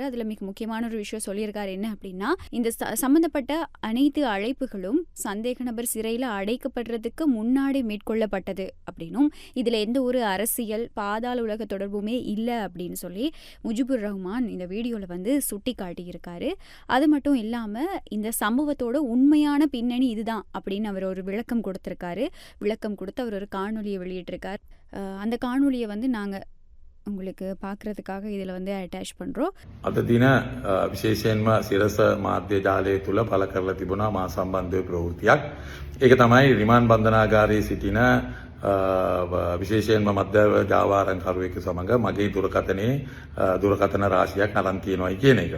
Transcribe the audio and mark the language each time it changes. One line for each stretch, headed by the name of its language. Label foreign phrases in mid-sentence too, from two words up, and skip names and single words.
Tamil: அதுல மிக முக்கியமான ஒரு விஷயம் சொல்லியிருக்காரு. என்ன அப்படின்னா, இந்த சம்பந்தப்பட்ட அனைத்து அழைப்புகளும் சந்தேக நபர் சிறையில் அடைக்கப்படுறதுக்கு முன்னாடி மேற்கொள்ளப்பட்டது அப்படின்னும், இதுல எந்த ஒரு அரசியல் பாதாள உலக தொடர்புமே இல்லை அப்படின்னு சொல்லி முஜிபுர் ரஹ்மான் இந்த வீடியோவில் வந்து சுட்டி காட்டியிருக்காரு. அது மட்டும் இல்லாமல் இந்த சம்பவத்தோட உண்மையான பின்னணி இதுதான் அப்படின்னு அவர் ஒரு விளக்கம் கொடுத்துருக்காரு. விளக்கம் கொடுத்து அவர் ஒரு காணொலியை வெளியிட்டிருக்கார். அந்த காணொலியை வந்து நாங்கள் உங்களுக்கு பார்க்குறதுக்காக இதில் வந்து அட்டாச் பண்ணுறோம்.
Sinhala: අද දින විශේෂයෙන්ම සිරස මාධ්‍ය ජාලය තුළ පළ කරලා තිබුණා මා සම්බන්ධ ප්‍රවෘත්තියක්. ඒක තමයි රිමාන්ඩ් බන්ධනාගාරයේ සිටින විශේෂයෙන්ම මධ්‍යව ජාවාරම්කරුවෙකු සමග මගේ දුරකථනයේ දුරකථන රාශියක් අරන් තියෙනවායි කියන එක.